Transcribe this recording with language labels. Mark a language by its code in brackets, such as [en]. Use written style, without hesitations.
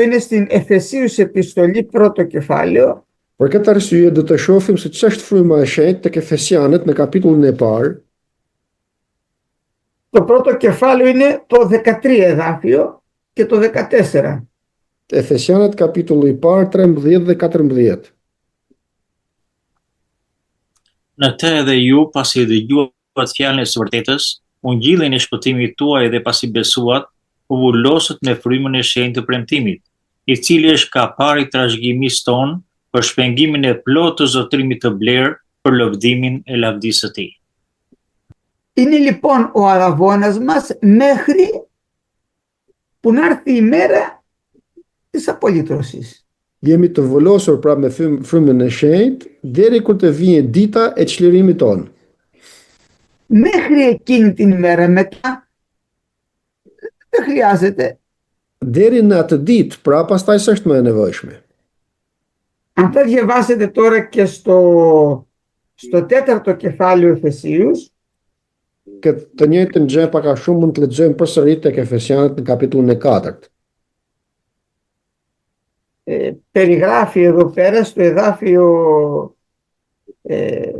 [el] Είναι στην Εφεσίους επιστολή, πρώτο κεφάλαιο. [sq] Për këtë arsye do të shohim se ç'është fryma e shenjtë tek Efesianët në kapitullin e parë. [el] Το πρώτο κεφάλαιο είναι το 13 εδάφιο και το 14. [sq] Efesianët kapitulli i parë 13 dhe 14. Në të edhe ju, pasi dëgjuat fjalën e së vërtetës, u ngjillën e shpëtimit tuaj dhe pasi besuat, u vullosët me frymën e shenjtë të premtimit, i cili është kapari i trashëgimisë tonë për shpengimin e plotë të zotërimit të blerë për lëvdimin e lavdisë së tij. [el] Είναι λοιπόν ο αραβώνας μας μέχρι που να έρθει η μέρα της απολύτρωσης. [sq] Jemi të vullosur pra me frymën e shenjtë deri kur të vijë dita e çlirimit tonë. [el] Μέχρι εκείνη την ημέρα μετά δεν χρειάζεται. [sq] Deri në atë ditë, pra pastaj s'është më e nevojshme. [el] Αν θα διαβάσετε τώρα και στο τέταρτο κεφάλαιο Εφεσίους, [sq] Këtë të njëjtën gjë pak a shumë mund të lexojmë përsëri tek Efesianët në kapitullin e 4. [el] περιγράφει εδώ πέρα στο εδάφιο 30